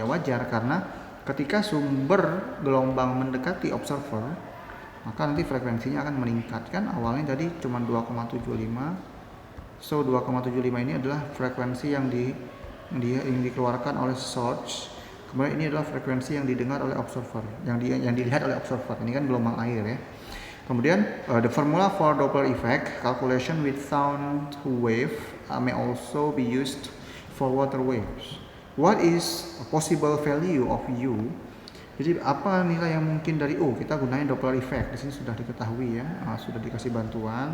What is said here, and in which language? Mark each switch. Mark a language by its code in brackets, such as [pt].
[id] Ya wajar, karena ketika sumber gelombang mendekati observer maka nanti frekuensinya akan meningkat kan. Awalnya tadi cuma 2,75, so 2,75 ini adalah frekuensi yang yang dikeluarkan oleh source. Kemudian ini adalah frekuensi yang didengar oleh observer, yang dilihat oleh observer. Ini kan gelombang air ya. Kemudian [en] the formula for Doppler effect calculation with sound wave may also be used for water waves. What is a possible value of U? [id] Jadi apa nilai yang mungkin dari U? Kita gunain Doppler effect. Di sini sudah diketahui ya, sudah dikasih bantuan.